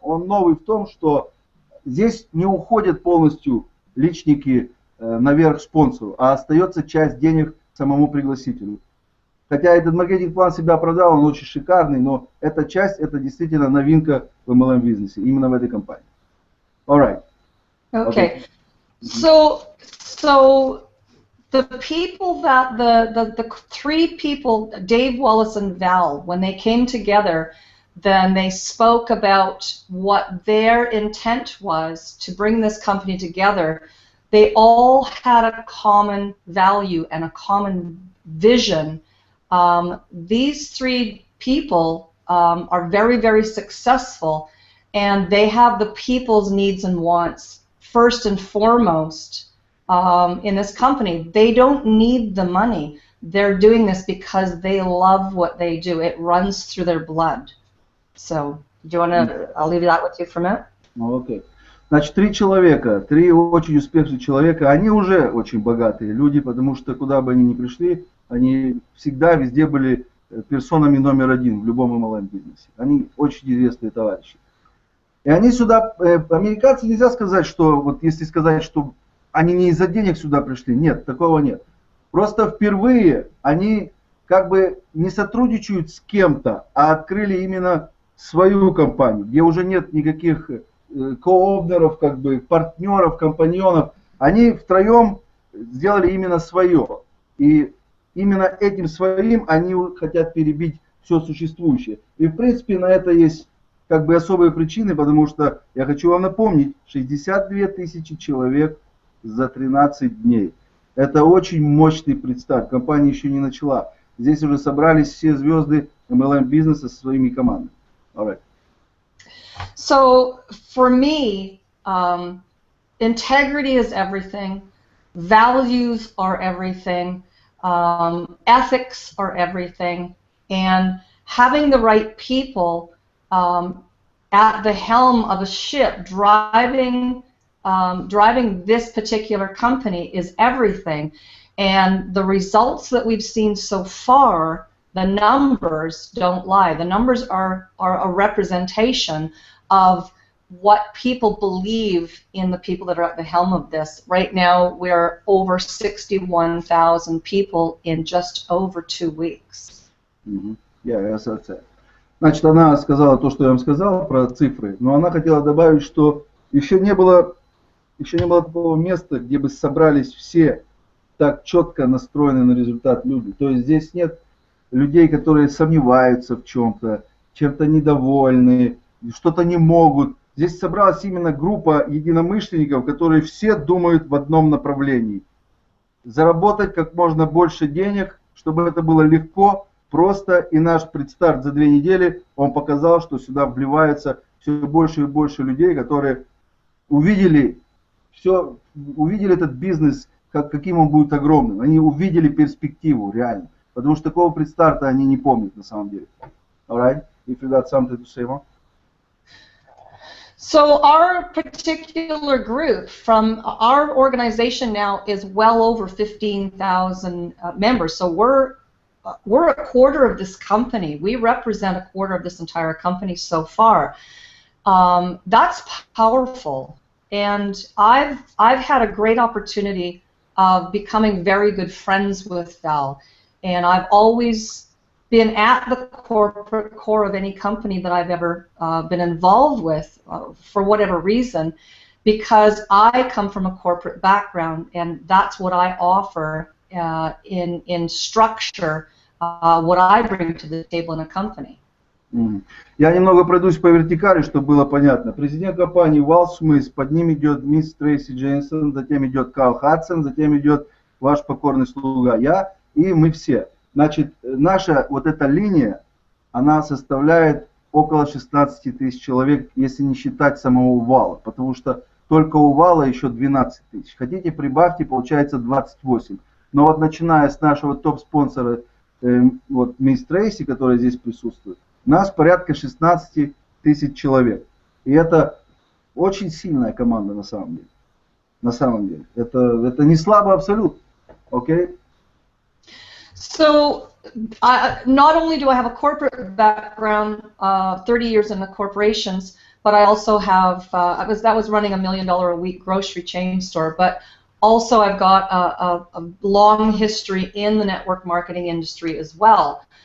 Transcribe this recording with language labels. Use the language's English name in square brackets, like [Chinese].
[Russian] Он новый в том, что здесь не уходят полностью личники наверх спонсору, а остается часть денег самому пригласителю. Хотя этот маркетинг-план себя оправдал, он очень шикарный, но эта часть, это действительно новинка в MLM бизнесе, именно в этой компании. [English] All right. Okay. So the people that the 3 people, Dave, Wallace, and Val, when they came together, then they spoke about what their intent was to bring this company together. They all had a common value and a common vision. These 3 people are very, very successful, and they have the people's needs and wants first and foremost in this company. They don't need the money. They're doing this because they love what they do. It runs through their blood. So, do you want to? I'll leave that with you for a minute. Okay. [Russian] Значит, 3 человека, 3 очень успешных человека, они уже очень богатые люди, потому что куда бы они ни пришли, они всегда везде были персонами номер 1 в любом MLM бизнесе. Они очень известные товарищи. И они сюда, американцы, нельзя сказать, что, вот если сказать, что они не из-за денег сюда пришли, нет, такого нет. Просто впервые они как бы не сотрудничают с кем-то, а открыли именно свою компанию, где уже нет никаких коовнеров, как бы партнеров, компаньонов. Они втроем сделали именно свое. И именно этим своим они хотят перебить все существующее. И в принципе на это есть как бы особые причины, потому что я хочу вам напомнить, 62 тысячи человек за 13 дней. Это очень мощный предстарт. Компания еще не начала. Здесь уже собрались все звезды MLM бизнеса со своими командами. [English] All right. So for me, integrity is everything. Values are everything. Ethics are everything. And having the right people at the helm of a ship driving this particular company is everything. And the results that we've seen so far, the numbers don't lie. The numbers are a representation of what people believe in the people that are at the helm of this. Right now, we're over 61,000 people in just over 2 weeks. [Russian] Я согласен. Значит, она сказала то, что я вам сказал про цифры, но она хотела добавить, что еще не было такого места, где бы собрались все так четко настроены на результат люди. То есть здесь нет людей, которые сомневаются в чем-то, чем-то недовольны, что-то не могут. Здесь собралась именно группа единомышленников, которые все думают в одном направлении. Заработать как можно больше денег, чтобы это было легко, просто. И наш предстарт за 2 недели, он показал, что сюда вливается все больше и больше людей, которые увидели этот бизнес, каким он будет огромным. Они увидели перспективу реально. Потому что такого предстарта они не помнят на самом деле. [English] All right? If you got something to say more? So our particular group from our organization now is well over 15,000 members. So we're a quarter of this company. We represent a quarter of this entire company so far. That's powerful. And I've had a great opportunity of becoming very good friends with Val. And I've always been at the corporate core of any company that I've ever been involved with for whatever reason, because I come from a corporate background, and that's what I offer in structure, what I bring to the table in a company. [Russian] Я немного пройдусь по вертикали, чтобы было понятно. Президент компании Вал Смис, под ним идет мисс Трейси Джеймсон, затем идет Кал Хадсон, затем идет ваш покорный слуга, я и мы все. Значит, наша вот эта линия, она составляет около 16 тысяч человек, если не считать самого Вала, потому что только у Вала еще 12 тысяч. Хотите, прибавьте, получается 28. Но вот начиная с нашего топ-спонсора, вот мисс Трейси, которая здесь присутствует, нас порядка 16 тысяч человек. И это очень сильная команда на самом деле. На самом деле. Это не слабо абсолютно. Окей? [English] So, not only do I have a corporate background, 30 years in the corporations, but I also have, that was running $1 million a week grocery chain store, but also I've got a long history in the network marketing industry as well.